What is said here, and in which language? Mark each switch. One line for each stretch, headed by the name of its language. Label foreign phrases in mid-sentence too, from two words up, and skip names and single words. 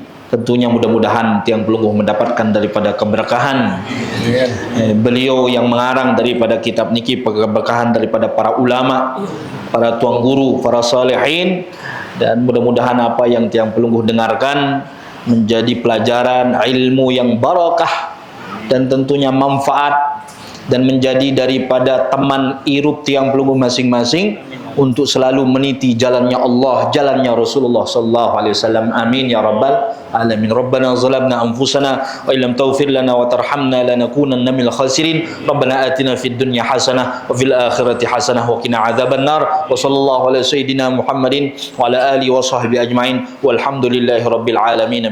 Indonesian: Tentunya mudah-mudahan
Sasak: tiang pelunggu
Indonesian: mendapatkan daripada keberkahan beliau yang mengarang daripada kitab niki, keberkahan daripada para ulama, para tuan guru, para salihin, dan mudah-mudahan apa yang
Sasak: tiang pelunggu
Indonesian: dengarkan menjadi pelajaran ilmu yang barakah dan tentunya manfaat dan menjadi daripada teman
Sasak: irup tiang pelunggu
Indonesian: masing-masing untuk selalu meniti jalannya Allah, jalannya Rasulullah
Arabic: صلى الله عليه وسلم. آمين يا رب العالمين. ربنا ظلمنا أنفسنا وإن لم تغفر لنا وترحمنا لنكونن من الخاسرين. ربنا آتنا في الدنيا حسنة وفي الآخرة حسنة وقنا عذاب النار. وصلى الله على سيدنا محمد وعلى آله وصحبه أجمعين. والحمد لله رب العالمين.